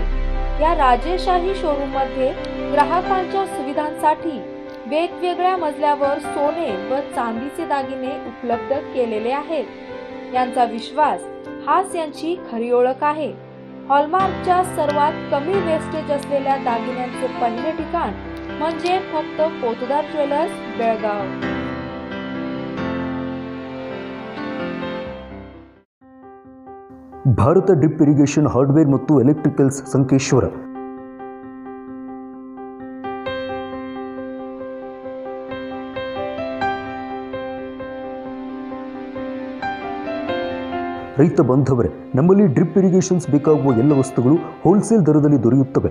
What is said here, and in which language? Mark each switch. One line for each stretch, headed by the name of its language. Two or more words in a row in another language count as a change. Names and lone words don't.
Marathi: या राजेशाही शोरूम मध्ये ग्राहकांच्या सुविधांसाठी वेगवेगळ्या मजल्यावर सोने व चांदीचे दागिने उपलब्ध केलेले आहेत. यांचा विश्वास हाच यांची खरी ओळख आहे. हॉलमार्कच्या सर्वात कमी वेस्टेज असलेल्या दागिन्यांचे पहिले ठिकाण म्हणजे फक्त पोतदार ज्वेलर्स, बेळगाव.
Kannada: ಭಾರತ ಡ್ರಿಪ್ ಇರಿಗೇಷನ್ ಹಾರ್ಡ್ವೇರ್ ಮತ್ತು ಎಲೆಕ್ಟ್ರಿಕಲ್ಸ್ ಸಂಕೇಶ್ವರ. ರೈತ ಬಾಂಧವರೇ, ನಮ್ಮಲ್ಲಿ
English: drip irrigations
Kannada: ಬೇಕಾಗುವ ಎಲ್ಲ ವಸ್ತುಗಳು ಹೋಲ್ಸೇಲ್ ದರದಲ್ಲಿ ದೊರೆಯುತ್ತವೆ.